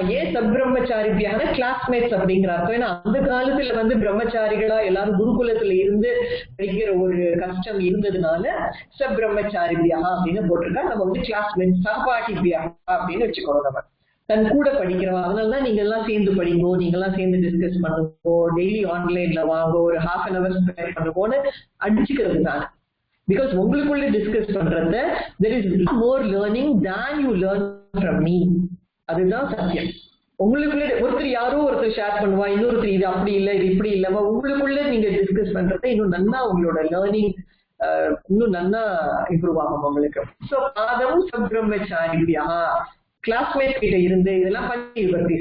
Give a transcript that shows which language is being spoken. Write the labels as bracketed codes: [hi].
[ta] ஏன் சப்ரம்மச்சாரிபியான கிளாஸ்மேட்ஸ் அப்படிங்கிற அர்த்தம். ஏன்னா அந்த காலத்துல வந்து பிரம்மச்சாரிகளா எல்லாரும் குருகுலத்துல இருந்து படிக்கிற ஒரு கஷ்டம் இருந்ததுனால சப்ரம்மச்சாரிபியா அப்படின்னு போட்டிருக்கா. நம்ம வந்து கிளாஸ்மேட் சகபாட்டிபியா அப்படின்னு வச்சுக்கணும். நம்ம தன் கூட படிக்கிறோம். அதனாலதான் நீங்க எல்லாம் சேர்ந்து படிங்கோ, நீங்க எல்லாம் சேர்ந்து டிஸ்கஸ் பண்ணுங்கோ, டெய்லி ஆன்லைன்ல வாங்க, ஒரு ½ hour ஸ்பெண்ட் பண்ணுவோன்னு அடிச்சுக்கிறது தான். [en] Because [ta] உங்களுக்குள்ள டிஸ்கஸ் பண்றத [en] there is more learning than you learn from me. [ta] அதுதான் சத்தியம். உங்களுக்குள்ள ஒருத்தர் யாரோ ஒருத்தர் ஷேர் பண்ணுவா, இன்னொருத்தர் இது அப்படி இல்லை இது இப்படி இல்லவா, உங்களுக்குள்ள நீங்க டிஸ்கஸ் பண்றத இன்னும் நல்லா உங்களோட லேர்னிங் இன்னும் நல்லா இம்ப்ரூவ் ஆகும் உங்களுக்கு. ஸோ [sa] பாதம் சப்ரம்மச்சாரிபியா [ta] கிளாஸ்மேட் கிட்ட இருந்து இதெல்லாம் பஞ்சமி விபக்தி.